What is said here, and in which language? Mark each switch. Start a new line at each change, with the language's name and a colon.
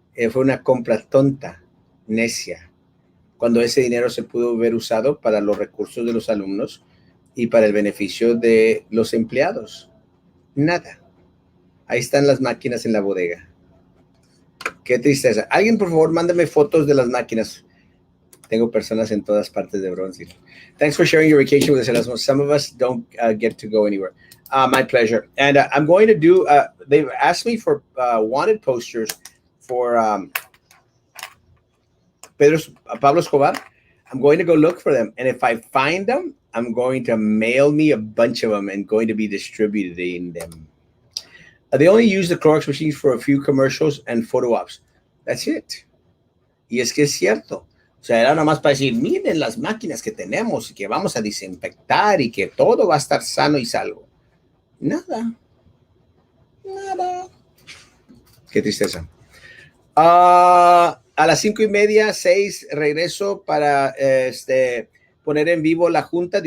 Spanish: Fue una compra tonta, necia, cuando ese dinero se pudo haber usado para los recursos de los alumnos y para el beneficio de los empleados. Nada. Ahí están las máquinas en la bodega. Qué tristeza. Alguien, por favor, mándame fotos de las máquinas. Tengo personas en todas partes de Bronzeville.
English: Thanks for sharing your vacation with us, Erasmo. Some of us don't get to go anywhere. My pleasure. And I'm going to do, they've asked me for wanted posters for Pablo Escobar. I'm going to go look for them. And if I find them, I'm going to mail me a bunch of them and going to be distributing them. They only use the Clorox machines for a few commercials and photo ops. That's it.
Spanish: Y es que es cierto. O sea, era nada más para decir, miren las máquinas que tenemos y que vamos a desinfectar y que todo va a estar sano y salvo. Nada. Nada. Qué tristeza. A las 5:30, 6, regreso para poner en vivo la junta.